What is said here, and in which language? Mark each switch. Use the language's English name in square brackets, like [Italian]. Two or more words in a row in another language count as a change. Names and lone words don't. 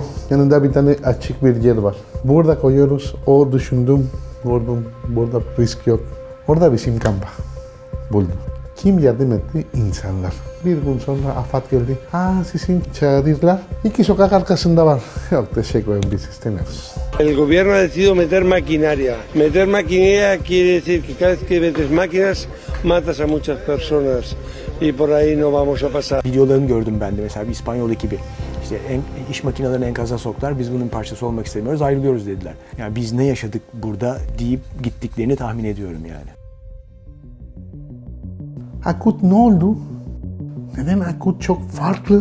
[Turkish] Yanında bir tane açık bir yer var. Burada koyuyoruz. O düşündüm, gördüm. Burada risk yok. Orada bizim kampa buldum. Kim yardım etti? İnsanlar. Bir gün sonra AFAD geldi. Sizin çadırlar 2 sokak arkasında var. Yok teşekkür ederim, biz istemiyoruz. [Spanish] El gobierno ha decidido meter maquinaria. Meter maquinaria quiere decir que cada vez que metes máquinas matas a muchas personas y por ahí no vamos a pasar. [Turkish] Videolarını gördüm ben de mesela bir İspanyol ekibi. İşte iş makinelerini enkaza soktular. Biz bunun parçası olmak istemiyoruz, ayrılıyoruz dediler. Yani biz ne yaşadık burada deyip gittiklerini tahmin ediyorum yani. Akut ne oldu? Neden Akut çok farklı?